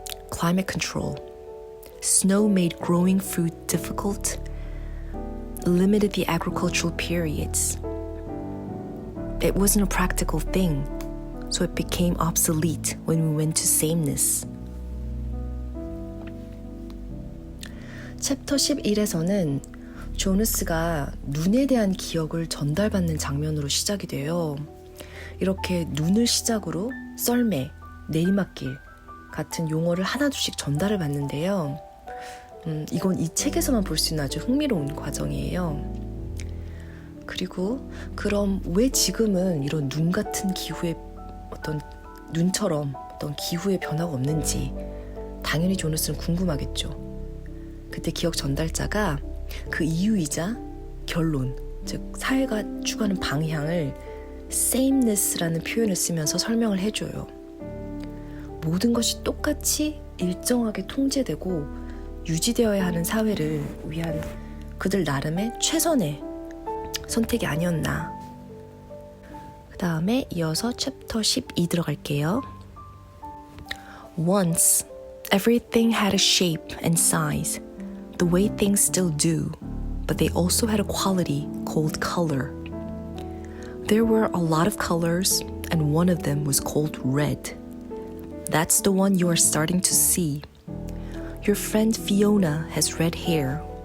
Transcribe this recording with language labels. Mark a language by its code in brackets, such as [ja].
[en] Climate control. Snow made growing food difficult, limited the agricultural periods. It wasn't a practical thing, so it became obsolete when we went to sameness. [ko] 챕터 11에서는 조너스가 눈에 대한 기억을 전달받는 장면으로 시작이 돼요. 이렇게 눈을 시작으로 썰매, 내리막길 같은 용어를 하나둘씩 전달을 받는데요. 이건 이 책에서만 볼 수 있는 아주 흥미로운 과정이에요. 그리고 그럼 왜 지금은 이런 눈 같은 기후의 어떤 눈처럼 어떤 기후의 변화가 없는지 당연히 조너스는 궁금하겠죠. 그때 기억 전달자가 그 이유이자 결론, 즉 사회가 추구하는 방향을 sameness라는 표현을 쓰면서 설명을 해줘요. 모든 것이 똑같이 일정하게 통제되고 유지되어야 하는 사회를 위한 그들 나름의 최선의 선택이 아니었나. 그 다음에 이어서 챕터 12 들어갈게요. [en] Once, everything had a shape and size, the way things still do, but they also had a quality called color. There were a lot of colors, and one of them was called red. That's the one you are starting to see. Your friend Fiona has red hair.